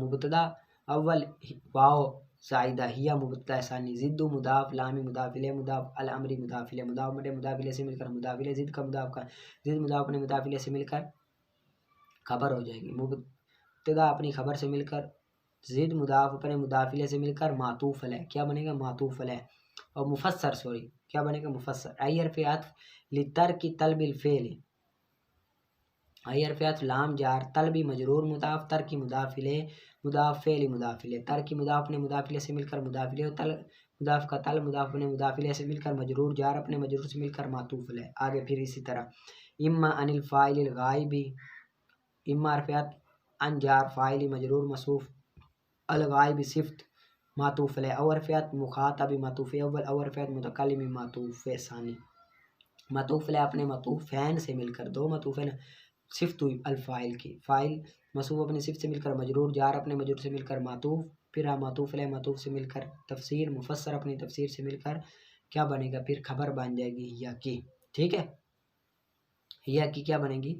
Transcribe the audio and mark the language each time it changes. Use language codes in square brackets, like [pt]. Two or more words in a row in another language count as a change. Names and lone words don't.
[ur] مبتدا اول، واو زائدہ ہیا مبتدا ثانی، ضد مضاف، لامی مضاف الیہ مضاف، الامر مضاف الیہ، مضاف الیہ سے مل کر مضاف الیہ، ضد کا ضد مضاف اپنے مضاف الیہ سے مل کر خبر ہو جائے گی، مبتدا اپنی خبر سے مل کر، ضد مضاف اپنے مضاف الیہ سے مل کر معطوف علیہ، کیا بنے گا؟ معطوف علیہ، اور مفسر کیا بنے گا؟ مفسر۔ ای حرف عطف [ar] لترک طلب الفعل، [ur] ای حرف عطف لام جار، طلبی مجرور مضاف، ترکی مضاف الیہ مضاف، فعل مضاف الیہ، ترکی مضاف اپنے مضاف الیہ سے مل کر مضاف الیہ، مضاف کا طلب مضاف اپنے مضاف الیہ سے مل کر مجرور، جار اپنے مجرور سے مل کر معطوف علیہ۔ آگے پھر اسی طرح [ar] اما عن الفاعل الغائب، [ur] اما حرف عطف عن جار فاعل مجرور موصوف الغائب صفت معطوف علیہ، او حرف عطف مخاطب معطوف اول، او حرف عطف متکلم معطوف ثانی، معطوف علیہ اپنے معطوف فین سے مل کر، دو معطوف صفت ہوئی الفاعل کی، فاعل موصوف اپنی صفت سے مل کر مجرور، جار اپنے مجرور سے مل کر معطوف، پھر معطوف علیہ معطوف سے مل کر تفسیر، مفسر اپنی تفسیر سے مل کر کیا بنے گا؟ پھر خبر بن جائے گی یا کی، ٹھیک ہے، یا کی کیا بنے گی؟